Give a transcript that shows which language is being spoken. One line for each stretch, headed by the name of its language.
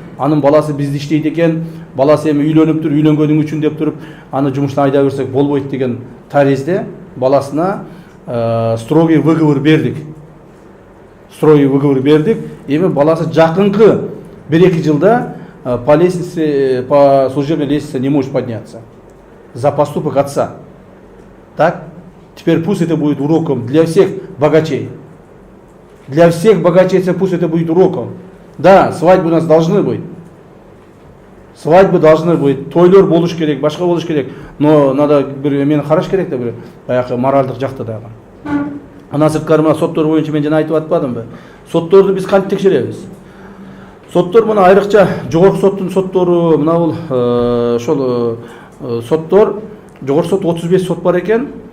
Kyrgyz: Анын баласы бизде иштейт экен, баласы эми үйлөнүп туруп, үйлөнгөнүң үчүн деп туруп, аны жумуштан айдап берсек болбойт деген таризде баласына строгий выговор бердик. Строгий выговор бердик. Эми баласы жакынкы 1-2 жылда
Russian: по лестнице, по служебной лестнице не может подняться за поступок отца. Так? Теперь пусть это будет уроком для всех богачей. Для всех богачей пусть это будет уроком. Да, свадьбы у нас должны быть. Свадьбы должны быть.
Kyrgyz: Тойлор болуш керек, башка болуш керек.
Russian: Но надо
Kyrgyz: мени караш керек да бир баягы моральдык жакта дагы. Анан сырткары мына соттор боюнча мен жана айтып атпадымбы? Сотторду биз кантип текшеребиз? Соттор мына айрыкча жогорку соттун соттору, мына бул ошол соттор, жогорку сот 35 сот бар экен.